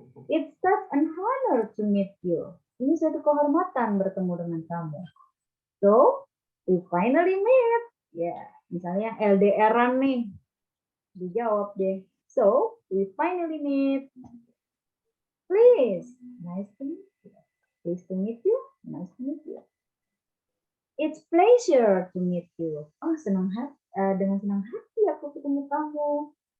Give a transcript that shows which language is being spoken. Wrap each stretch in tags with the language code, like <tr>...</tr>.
<en>It's such an honor to meet you.</en> <id>Ini suatu kehormatan bertemu dengan kamu.</id> <en>So, we finally meet.</en> <id>Ya, misalnya LDR-an nih. Dijawab deh.</id> <en>So, we finally meet. Please, nice to meet you. Pleased to meet you. Nice to meet you. It's pleasure to meet you.</en> <id>Oh, dengan senang hati aku ketemu kamu.</id>